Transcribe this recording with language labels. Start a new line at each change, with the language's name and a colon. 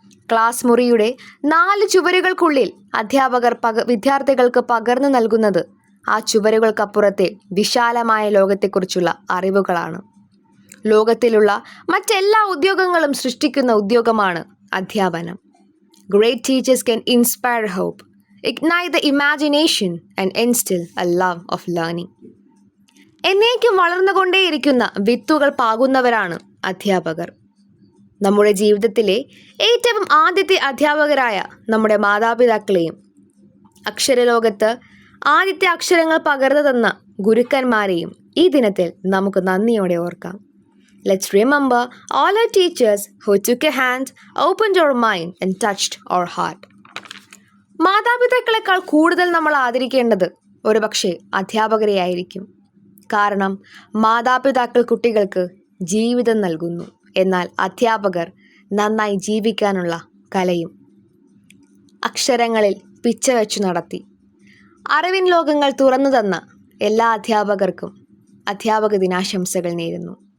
Malayalam: Class മുറിയുടെ 4 ചുവരുകൾക്കുള്ളിൽ അധ്യാപകർ വിദ്യാർത്ഥികൾക്ക് പകർന്നു നൽകുന്നത് ആ ചുവരുകൾക്കപ്പുറത്തെ വിശാലമായ ലോകത്തെക്കുറിച്ചുള്ള അറിവുകളാണ്. ലോകത്തിലുള്ള മറ്റെല്ലാ ഉദ്യോഗങ്ങളും സൃഷ്ടിക്കുന്ന ഉദ്യോഗമാണ് അധ്യാപനം.
English: Great teachers can inspire hope, ignite the imagination and instill a love of learning.
Malayalam: എന്നേക്കും വളർന്നുകൊണ്ടേയിരിക്കുന്ന വിത്തുകൾ പാകുന്നവരാണ് അധ്യാപകർ. നമ്മുടെ ജീവിതത്തിലെ ഏറ്റവും ആദ്യത്തെ അധ്യാപകരായ നമ്മുടെ മാതാപിതാക്കളെയും അക്ഷരലോകത്ത് ആദ്യത്തെ അക്ഷരങ്ങൾ പകർന്നു തന്ന ഗുരുക്കന്മാരെയും ഈ ദിനത്തിൽ നമുക്ക് നന്ദിയോടെ ഓർക്കാം.
English: Let's remember all our teachers who took a hand, opened our mind and touched our heart.
Malayalam: മാതാപിതാക്കളെക്കാൾ കൂടുതൽ നമ്മൾ ആദരിക്കേണ്ടത് ഒരുപക്ഷെ അധ്യാപകരെയായിരിക്കും. കാരണം മാതാപിതാക്കൾ കുട്ടികൾക്ക് ജീവിതം നൽകുന്നു, എന്നാൽ അധ്യാപകർ നന്നായി ജീവിക്കാനുള്ള കലയും. അക്ഷരങ്ങളിൽ പിച്ച വെച്ചു നടത്തി അറിവിൻ ലോകങ്ങൾ തുറന്നു തന്ന എല്ലാ അധ്യാപകർക്കും അധ്യാപക ദിനാശംസകൾ നേരുന്നു.